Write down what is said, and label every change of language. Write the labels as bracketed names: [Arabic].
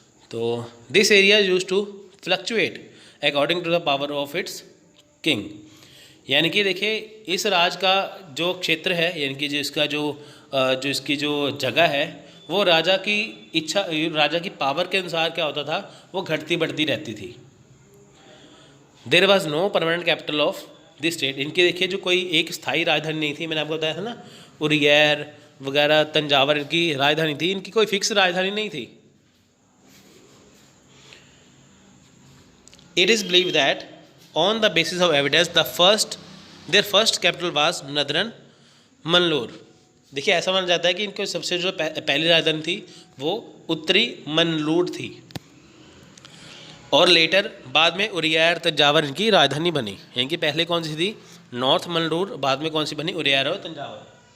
[Hindi] तो [English] this area use to fluctuate according to the power of its king, [Hindi] यानी कि देखिए इस राज का जो क्षेत्र है, यानी कि जो इसकी जो जगह है वो राजा की इच्छा, राजा की पावर के अनुसार क्या होता था, वो घटती बढ़ती रहती थी। [English] there was no permanent capital of this state, [Hindi] इनकी देखिए जो कोई एक स्थायी राजधानी नहीं थी। मैंने आपको बताया था ना उरियर वगैरह, तंजावर इनकी राजधानी थी, इनकी कोई फिक्स राजधानी नहीं थी। [English] It is believed that on the basis of evidence their first capital was Nadran Manlur। [Hindi] देखिए ऐसा माना जाता है कि इनको सबसे जो पहली राजधानी थी वो उत्तरी मनलूर थी, और लेटर बाद में उरियर तंजावर इनकी राजधानी बनी। यानी कि पहले कौन सी थी, नॉर्थ मनलूर, बाद में कौन सी बनी, उरियर और तंजावर।